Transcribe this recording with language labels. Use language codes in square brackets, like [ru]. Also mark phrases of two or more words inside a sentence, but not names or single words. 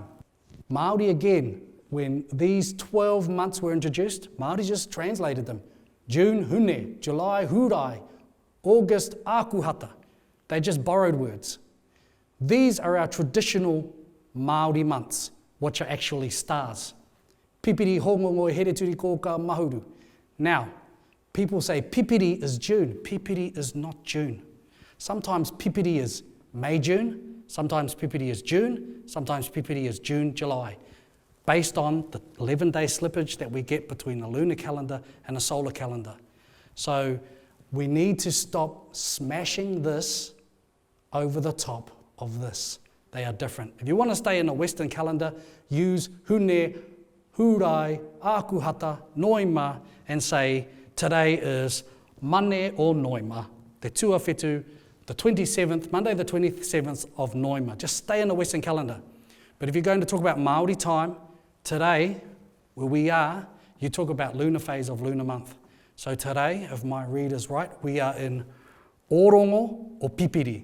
[en] Māori again, when these 12 months were introduced, Māori just translated them. June, Hune, July, Hurai, August, Akuhata. They just borrowed words. These are our traditional Māori months. which are actually stars. [mi] Pipiri hongongo here turi ko ka mahuru. [en] Now, people say pipiri is June. Pipiri is not June. Sometimes pipiri is May, June. Sometimes pipiri is June. Sometimes pipiri is June, July, based on the 11-day slippage that we get between the lunar calendar and the solar calendar. So we need to stop smashing this over the top of this. They are different. If you want to stay in the Western calendar, use [mi] hune, hurai, akuhata, noima, [en] and say today is [mi] mane o noima, te tuawhetū, [en] the 27th, Monday the 27th of noima. Just stay in the Western calendar. But if you're going to talk about Maori time, today, where we are, you talk about lunar phase of lunar month. So today, if my read is right, we are in Orongo or Pipiri.